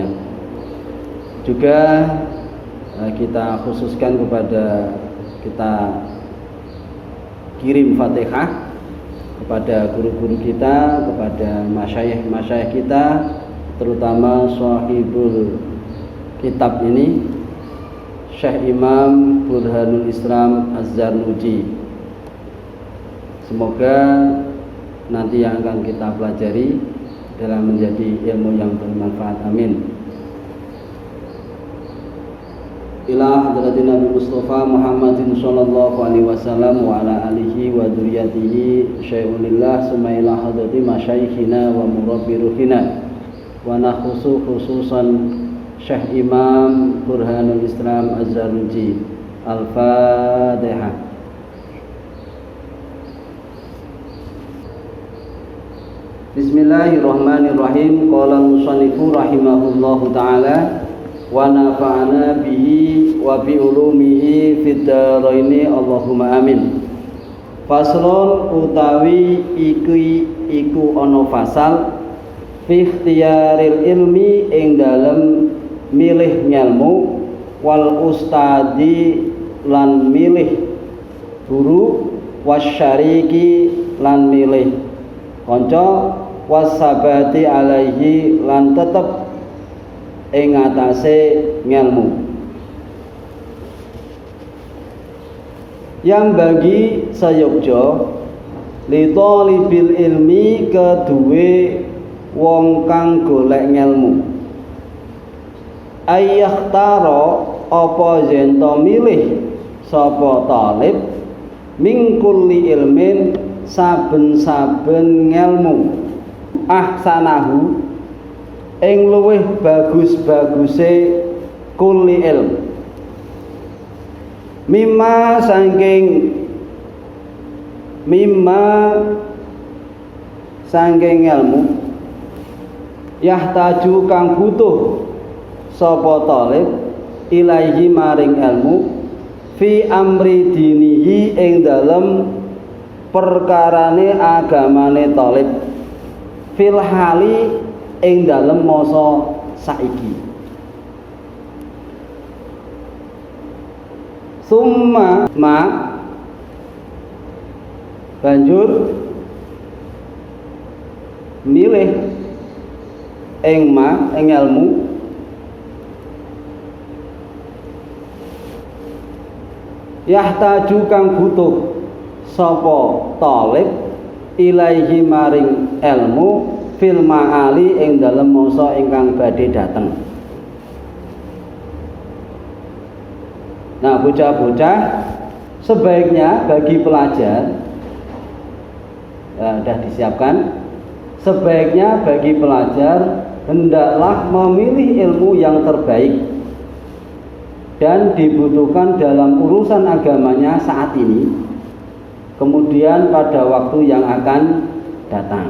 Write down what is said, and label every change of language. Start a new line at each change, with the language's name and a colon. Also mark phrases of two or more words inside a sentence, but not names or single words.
Indonesian: Juga kita khususkan kepada, kita kirim Fatihah kepada guru-guru kita, kepada masyayikh kita, terutama
Arabic: صاحب الكتاب
Indonesian: ini, Syekh Imam Burhanul Islam Az-Zarnuji. Semoga nanti yang akan kita pelajari dalam menjadi ilmu yang bermanfaat. Amin.
Arabic: إلى حضرة النبي المصطفى محمد صلى الله عليه وسلم وعلى آله وذريته شيء لله ثم إلى حضرة مشايخنا ومربي روحنا ونخص خصوصا الشيخ الإمام برهان الإسلام الزرنوجي. الفاتحة. بسم الله الرحمن الرحيم. قال المصنف رحمه الله تعالى ونفعنا به وبعلومه في الدارين اللهم آمين.
Javanese: Faslun utawi iku ana fasal
Arabic: في اختيار العلم
Javanese: ing dalem milih ngelmu
Arabic: والأستاذ
Javanese: lan milih guru wasyariki lan milih kanca
Arabic: والثبات عليه
Javanese: lan tetep ing atase ngelmu.
Indonesian: Yang bagi
Javanese: sayogja
Arabic: لطالب العلم
Javanese: keduwe wong kang golek ngelmu ayyakhtara apa zento milih sapa talib
Arabic: من كل علم
Javanese: saben-saben ngelmu ahsanahu ing luwih bagus-baguse
Arabic: كل علم
Javanese: mimma sangking ilmu yahtaju kang butuh sapa talib ilaihi maring ilmu
Arabic: في أمر دينه
Javanese: ing dalem perkarane agamane talib
Arabic: في الحال
Javanese: ing dalem masa saiki. Summa banjur milih ing ilmu yahtaju kang butuh sapa talib ilaihi maring ilmu
Arabic: في المآل
Javanese: ing dalem masa ingkang badhe dateng.
Indonesian: Nah, bocah-bocah sebaiknya bagi pelajar sudah disiapkan, sebaiknya bagi pelajar hendaklah memilih ilmu yang terbaik dan dibutuhkan dalam urusan agamanya saat ini, kemudian pada waktu yang akan datang.